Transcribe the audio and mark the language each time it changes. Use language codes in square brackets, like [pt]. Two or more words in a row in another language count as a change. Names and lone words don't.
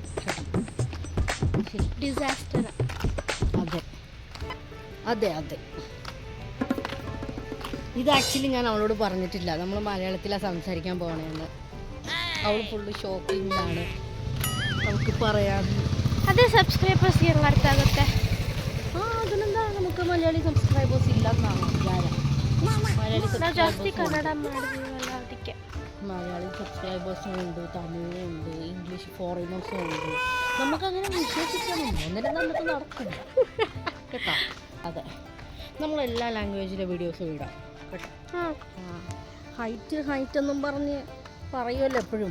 [ml] ഡിസാസ്റ്റർ. അതെ. ഇത് ആക്ച്വലി ഞാൻ ಅವಳോട് പറഞ്ഞിട്ടില്ല. നമ്മൾ മലയാളത്തിലാണ് സംസാരിക്കാൻ പോകണമെന്ന്. അവൾ ഫുള്ള് ഷോക്കിങ്ങിലാണ്. നമുക്ക് പറയാൻ [kn] ಅದೇ ಸಬ್ಸ್ಕ್ರೈಬರ್ಸ್ ಹೆಂಗೆ ಅರ್ಥ ಆಗುತ್ತೆ? [ml] ಅದನ್ನೆಂದ നമുക്ക് മലയാളി സബ്സ്ക്രൈബേഴ്സ് ഇല്ലെന്നാണ് വിചാരം. [kn] ನಾವು ಜಾಸ್ತಿ ಕನ್ನಡ ಮಾಡಿದೀವಲ್ಲ ಅದಕ್ಕೆ. [ml] മലയാളി സബ്സ്ക്രൈബേഴ്സും ഉണ്ട്, തമിഴും ഉണ്ട്, ഇംഗ്ലീഷ് ഫോറിനേഴ്സും ഉണ്ട്. നമുക്കങ്ങനെ വിശ്വസിക്കണം. ഒന്നിനും നമുക്ക് നടക്കില്ല കേട്ടോ. അതെ, നമ്മളെല്ലാ ലാംഗ്വേജിലെ വീഡിയോസും ഇടാം കേട്ടോ. ഹൈറ്റ് എന്നും പറഞ്ഞ് പറയുമല്ലോ എപ്പോഴും.